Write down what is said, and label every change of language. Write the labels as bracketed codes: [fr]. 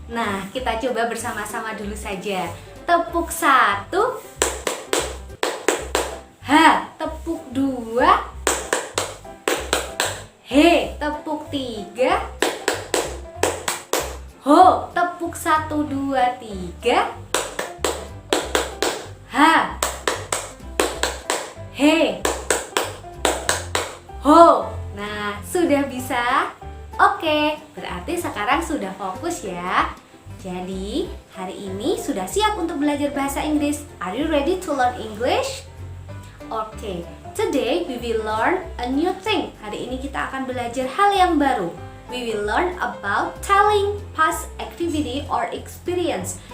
[id] Nah, kita coba bersama-sama dulu saja. Tepuk 1, ha, tepuk 2, he, tepuk 3, ho, tepuk 1, 2, 3, ha, he, ho. Nah, sudah bisa? Oke, berarti sekarang sudah fokus ya. Jadi, hari ini sudah siap untuk belajar bahasa Inggris. [en] Are you ready to learn English? Oke, today we will learn a new thing. [id] Hari ini kita akan belajar hal yang baru. [en] We will learn about telling past activity or experience.